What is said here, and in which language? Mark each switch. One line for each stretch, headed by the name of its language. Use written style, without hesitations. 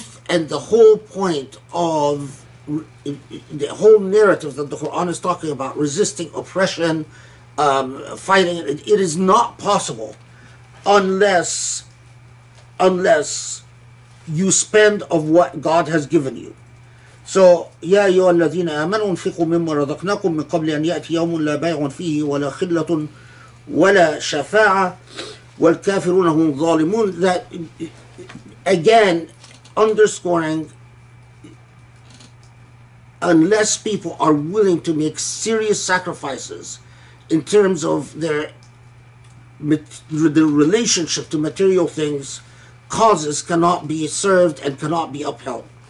English: and the whole point of the whole narrative that the Quran is talking about, resisting oppression, fighting. It is not possible unless you spend of what God has given you. So,
Arabic: يا أيها الذين آمنوا انفقوا مما رزقناكم من قبل أن يأتي يوم لا بيع فيه ولا خلة ولا شفاعة والكافرون هم ظالمون.
English: That again underscoring, unless people are willing to make serious sacrifices in terms of their relationship to material things, causes cannot be served and cannot be upheld.